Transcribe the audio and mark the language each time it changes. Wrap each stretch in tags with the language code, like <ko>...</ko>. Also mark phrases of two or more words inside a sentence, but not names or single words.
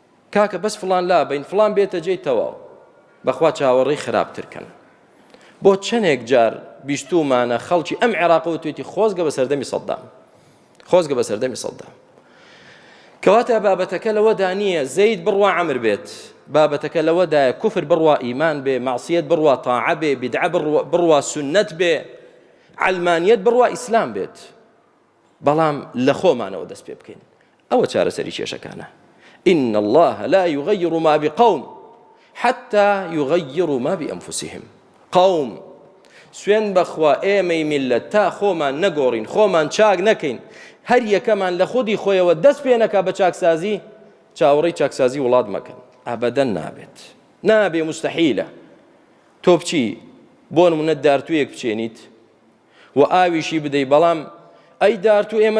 <ckb>کاکە بەس فڵان لا بین فڵان بێتە جێی تەواو بەخوا چاوەڕێی خراپترکەن بۆ چەندێک جار بیستومانە خەڵکی ئەم عێراقەوە توێتی خۆزگە بە سەردەمی سەدام خۆزگە بە سەردەمی سەدام کەواتە بابەتەکە لەوەدا نییە زەید بڕوا عەمر بێت بابەتەکە لەوەدایە کوفر بڕوا ئیمان بێ مەعسیەت بڕوا تاعە بێ بیدعە بڕوا سونەت بێ علمانیەت بڕوا ئیسلام بێت بەڵام لە خۆمانەوە دەست پێ بکەین ئەوە چارەسەری کێشەکانە</ckb> <ar>إن الله لا يغير ما بقوم حتى يغيروا ما بأنفسهم</ar> <ckb>قوم سوێن بەخوا ئێمەی میلەت تا خۆمان نەگۆڕین خۆمان چاک نەکەین هەر یەکەمان لە خودی خۆیەوە دەست پێ نەکا بە چاکسازی چاوەڕێی چاکسازی وڵات مەکەن ئەبەدەن نابێت نابێ مستحیلە تۆ بچی بۆ نمونە دارتوویەک بچێنیت و ئاویشی بدەی بەڵام ئەی دارتوو ئێمە</ckb>